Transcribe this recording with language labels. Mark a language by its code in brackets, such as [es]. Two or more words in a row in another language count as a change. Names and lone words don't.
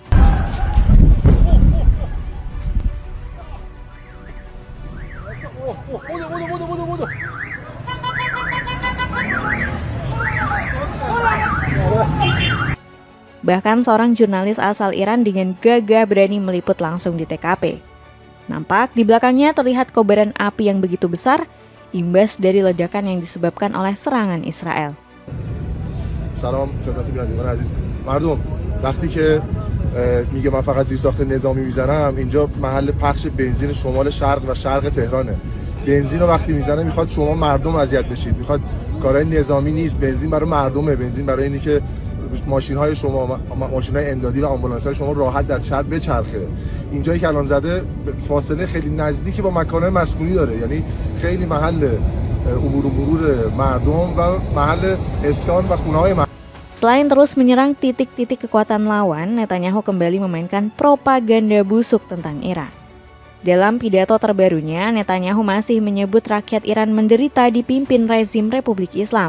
[id] Bahkan seorang jurnalis asal Iran dengan gagah berani meliput langsung di TKP. Nampak di belakangnya terlihat kobaran api yang begitu besar, imbas dari ledakan yang disebabkan oleh serangan Israel. [fa] سلام خدمت بینندگان عزیز. مردم وقتی که میگه من فقط زیرساخت نظامی میزنم، اینجا محل پخش بنزین شمال شرق و شرق تهرانه. بنزین رو وقتی میزنه میخواد شما مردم اذیت بشید، میخواد کارهای نظامی نیست، بنزین برای مردمه، بنزین برای اینی که ماشین‌های شما، ماشین‌های امدادی و آمبولانس‌های شما راحت در شهر بچرخه. اینجایی که الان زده فاصله خیلی نزدیکی با مکان‌های مسکونی داره، یعنی خیلی محل عبور و مرور مردم و محل اسکان و خونه‌های مردم. [id] Selain terus menyerang titik-titik kekuatan lawan, Netanyahu kembali memainkan propaganda busuk tentang Iran. Dalam pidato terbarunya, Netanyahu masih menyebut rakyat Iran menderita dipimpin rezim Republik Islam.